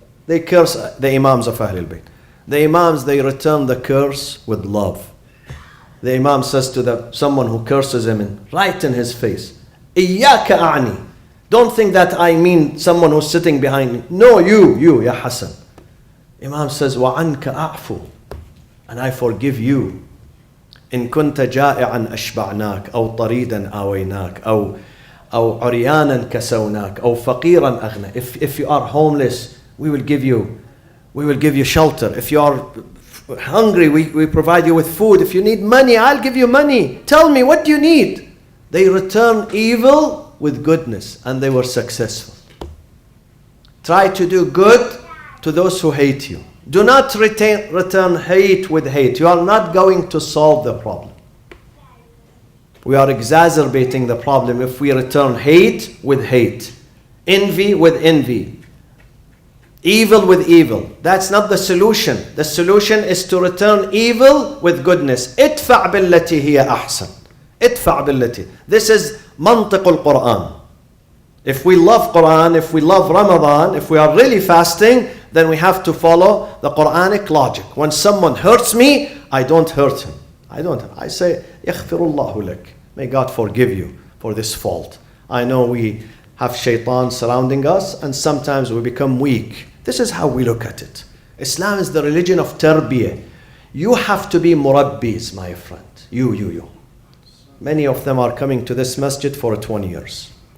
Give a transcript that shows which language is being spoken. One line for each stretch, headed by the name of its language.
English: They curse the Imams of Ahlul Bayt. The Imams, they return the curse with love. The Imam says to someone who curses him right in his face,
Arabic: Iyaka a'ni.
English: Don't think that I mean someone who's sitting behind me. No, you, Ya Hassan. Imam says,
Arabic: وَعَنْكَ أَعْفُو.
English: And I forgive you.
Arabic: إن كنت جائعا أشبعناك أو طريدا آويناك أو عريانا كسوناك أو فقيرا أغنى.
English: If you are homeless, we will give you shelter. If you are hungry, we provide you with food. If you need money, I'll give you money. Tell me, what do you need? They return evil with goodness, and they were successful. Try to do good to those who hate you. Do not return hate with hate. You are not going to solve the problem. We are exacerbating the problem if we return hate with hate, envy with envy, evil with evil. That's not the solution. The solution is to return evil with goodness.
Arabic: ادفع بالتي هي أحسن. ادفع بالتي.
English: This is
Arabic: منطق القرآن.
English: If we love Quran, if we love Ramadan, if we are really fasting, then we have to follow the Quranic logic. When someone hurts me, I don't hurt him. I say,
Arabic: يغفر الله لك.
English: May God forgive you for this fault. I know we have shaitan surrounding us, and sometimes we become weak. This is how we look at it. Islam is the religion of tarbiyah. You have to be murabbis, my friend. You. Many of them are coming to this masjid for 20 years.